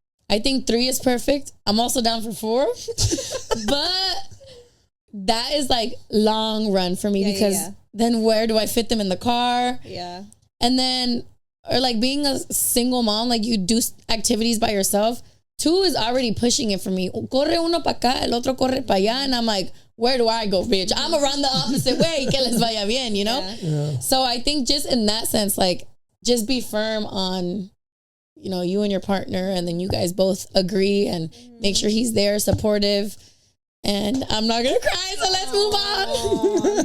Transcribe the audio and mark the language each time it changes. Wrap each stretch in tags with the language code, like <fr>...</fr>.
<en>I think 3 is perfect. I'm also down for 4, but that is like long run for me because then where do I fit them in the car? Yeah. And then, or like being a single mom, like you do activities by yourself. 2 is already pushing it for me.</en> <es>Corre uno pa acá, el otro corre pa allá.</es> <en>And I'm like, where do I go, bitch? I'm around the opposite way.</en> <es>Que les vaya bien,</es> <en>you know? Yeah. So I think just in that sense, like, just be firm on, you and your partner, and then you guys both agree and make sure he's there, supportive. And I'm not gonna cry, so let's move on.</en>